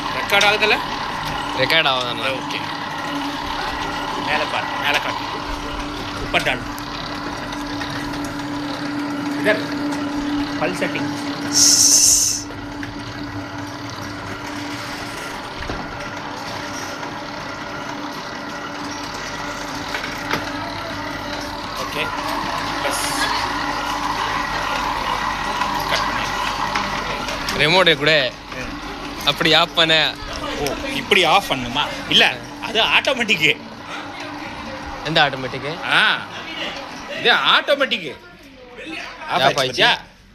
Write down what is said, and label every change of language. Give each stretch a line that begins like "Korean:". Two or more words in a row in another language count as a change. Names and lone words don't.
Tamil: ரெக்கார்ட் ஆகுதுல்ல? ரெக்கார்ட் ஆகுதாண்ணா? ஓகே. மேலே பாரு, மேலே காட்டு.
Hindi: ऊपर डाल. इधर पल सेटिंग. ओके बस कट பண்ணு.
Tamil: ரிமோட் கூட அப்படி ஆஃப் பண்ண. ஓ இப்படி ஆஃப் பண்ணுமா? இல்ல அது ஆட்டோமேட்டிக். எந்த ஆட்டோமேட்டிக்? இது
English: automatic off
Tamil: ஆயிடுச்சா?